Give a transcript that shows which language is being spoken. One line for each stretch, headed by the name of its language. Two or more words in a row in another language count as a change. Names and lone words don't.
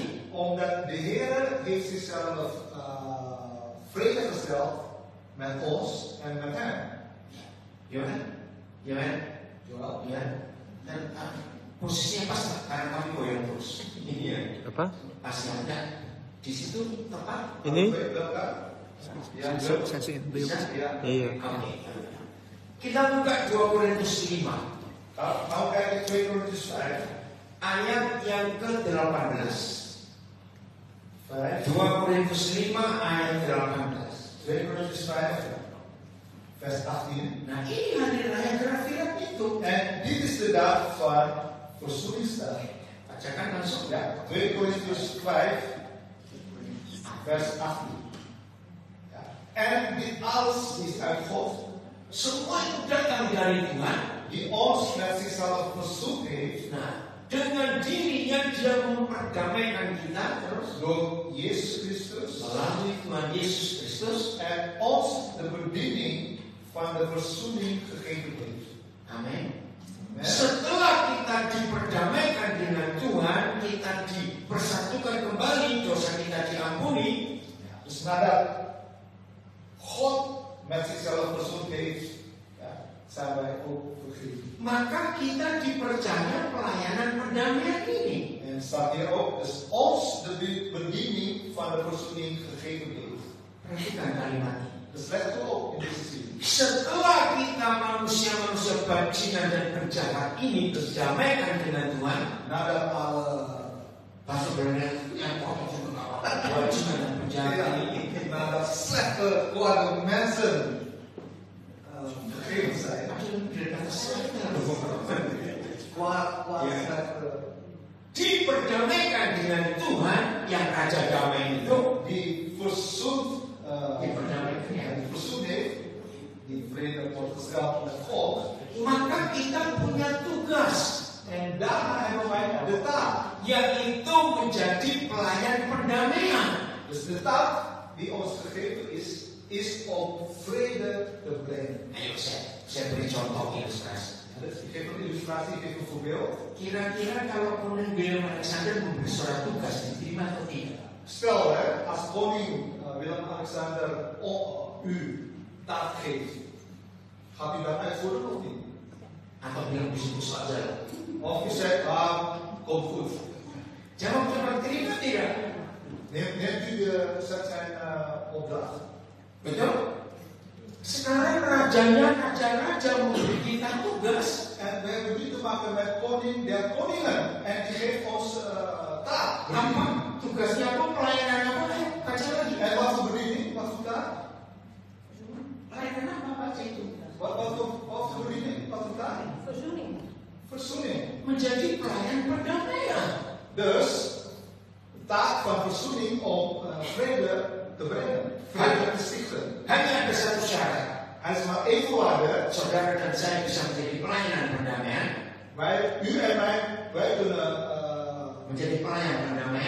Dutch: Omdat de Heer heeft zichzelf vrede gesteld met ons en met hem.
Indonesian: Ya kan? Ya kan?
Dutch: Jawel.
Indonesian: Ya. Dan posisinya pas lah, karena kami goyang terus. Iya. Apa? Pas ada di situ tepat. Ini?
Dutch: Welke? Ja, Sensing ja.
Indonesian: Iya. Oke. Kita buka 2 Korintus 5
Dutch: Nou kijken 2 Korintiërs 5.
Indonesian: ayat yang ke-18. 5. 2 Korintus 5 ayat 18.
Dutch: 2 Korintiërs 5, vers 18.
Indonesian: Nah, ini hari raya Kafir itu.
Dutch: En dit is de dag van verzoeningsdag.
Indonesian: Bacakan langsung.
Dutch: Ja, 2 Korintiërs 5, vers 18. Ja. En dit alles is uit God,
Indonesian: Semua itu datang dari Tuhan.
Dutch: die ons met zichzelf verzoend heeft
Indonesian: Nah, dengan dirinya dia memperdamaikan kita terus
Dutch: door Jezus Christus
Indonesian: melalui Tuhan Yesus Kristus.
Dutch: en ons de bediening van de verzoening gegeven heeft.
Indonesian: Amin.
Dutch: Amen.
Indonesian: Setelah kita diperdamaikan dengan Tuhan, kita dipersatukan kembali, dosa kita diampuni.
Dutch: Dus nadat God met zichzelf verzoend heeft, ja, zijn wij ook vergeven.
Indonesian: Maka kita dipercaya pelayanan perdamaian ini.
Dutch: En staat hier ook, dus ons de bediening van de verzoening gegeven heeft.
Indonesian: Perhatikan kalimat ini.
Dutch: Dus let ook in deze zin.
Indonesian: Setelah kita manusia-manusia bajingan dan penjahat ini berdamaikan dengan Tuhan,
Dutch: Nadat alle
Indonesian: bahasa Belanda yang kotor juga bajingan dan penjahat ini
Dutch: naar dat slechte kwade mensen gegeven zijn. Kwaad, slechte.
Indonesian: Diperdamaikan dengan Tuhan yang Raja Damai itu.
Dutch: Die verzoend,
Indonesian: Diperdamaikan.
Dutch: die verzoend heeft, die vrede wordt gesteld met God.
Indonesian: Maka kita punya tugas.
Dutch: En daarna hebben wij de taak.
Indonesian: Yaitu menjadi pelayan perdamaian.
Dutch: Dus de taak die ons gegeven is om vrede te brengen.
Indonesian: Ayo saya beri contoh ilustrasi.
Dutch: Dus ik geef een illustratie, ik geef een voorbeeld.
Indonesian: Kira-kira kalau Koning Willem Alexander memberi surat tugas diterima atau tidak?
Dutch: Stel, als koning Willem-Alexander u taak geeft, gaat u dat uitvoeren of niet?
Indonesian: Atau bilang disebut saja?
Dutch: Of u zegt, komt goed.
Indonesian: Jawab coba terima tidak?
Dutch: Neemt u zijn opdracht?
Indonesian: Betul? Sekarang rajanya raja-raja memberi kita tugas.
Dutch: En we hebben nu te maken met koning der koningen. En die geeft ons taak.
Indonesian: Apa? Tugasnya apa? Pelayanan apa? Baca lagi.
Dutch: En wat voor bediening? Wat voor taak?
Indonesian: Pelayanan apa baca itu?
Dutch: Wat voor bediening? Wat voor taak? Verzoening. Verzoening.
Indonesian: Menjadi pelayan perdamaian.
Dutch: Dus, de taak van verzoening om vrede te brengen. Vrede te stichten.
Indonesian: Hanya ada satu syarat.
Dutch: Er is maar één voorwaarde.
Indonesian: Saudara dan saya bisa menjadi pelayan perdamaian.
Dutch: U en wij kunnen
Indonesian: Menjadi pelayan perdamaian.